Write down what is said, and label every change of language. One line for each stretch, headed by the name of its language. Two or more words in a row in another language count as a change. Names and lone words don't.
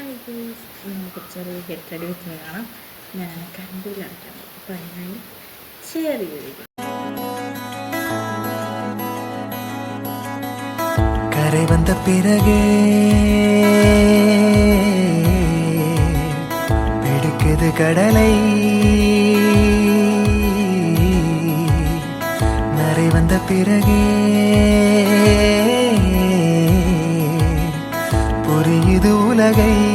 Malayalam: കുറച്ചൊരു ഗെറ്റ് റെഡി വെച്ച് കാണാം. ഞാൻ കറണ്ടിലടയ്ക്കാൻ പോകും. അപ്പോൾ അതിനായി ചെറിയൊരു
Tamil: கரை வந்த பிறகே பிடிக்குது கடலை, நரை வந்த பிறகே புரியுது உலகை.